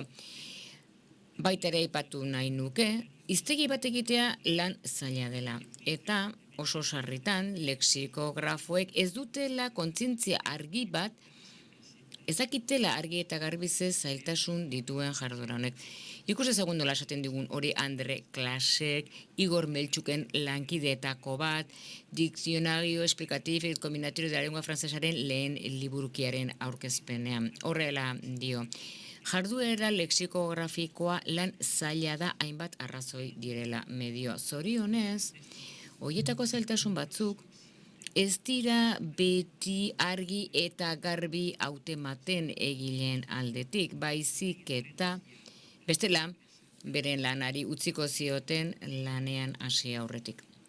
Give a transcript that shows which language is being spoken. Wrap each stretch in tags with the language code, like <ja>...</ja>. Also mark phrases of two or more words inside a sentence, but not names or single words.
<eu>Baita ere aipatu nahi nuke, hiztegi bat egitea lan zaila dela, eta oso sarritan lexikografoek ez dutela kontzientzia argi bat, ezakitela argi eta garbize zailtasun dituen jarduera honek. Ikus ezagun nola esaten digun hori Andre Klasek, Igor Meltxuken lankideetako bat, Diccionario Explicatif et Combinatorio de la Lengua Francesaren lehen liburukiaren aurkezpenean. Horrela dio. Jarduera lexikografikoa lan zaila da hainbat arrazoi direla medio. Zorionez, horietako zailtasun batzuk, ez dira beti argi eta garbi hautematen egileen aldetik, baizik eta bestela beren lanari utziko zioten lanean hasi aurretik.</eu>